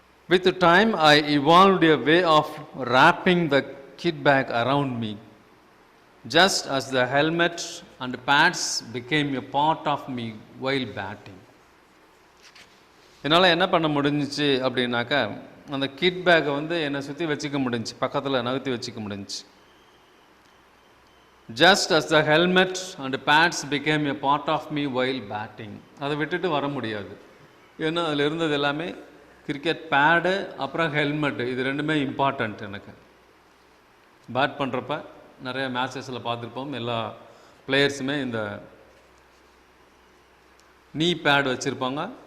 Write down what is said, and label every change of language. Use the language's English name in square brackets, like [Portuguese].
[English] With time I evolved a way of wrapping the kit bag around me, just as the helmet and pads became a part of me while batting. [Tamil] என்னால் என்ன பண்ண முடிஞ்சிச்சு அப்படின்னாக்கா, அந்த kit பேக்கை வந்து என்னை சுற்றி வச்சுக்க முடிஞ்சிச்சு, பக்கத்தில் நகர்த்தி வச்சுக்க முடிஞ்சிச்சு. [English] Just as the helmet and pads became a part of me while batting. [Tamil] அதை விட்டுட்டு வர முடியாது. ஏன்னா அதில் இருந்தது எல்லாமே கிரிக்கெட் பேடு, அப்புறம் ஹெல்மெட்டு, இது ரெண்டுமே இம்பார்ட்டண்ட் எனக்கு. பேட் பண்ணுறப்ப நிறைய மேட்சஸில் பார்த்துருப்போம், எல்லா பிளேயர்ஸுமே இந்த நீ பேட் வச்சுருப்பாங்க,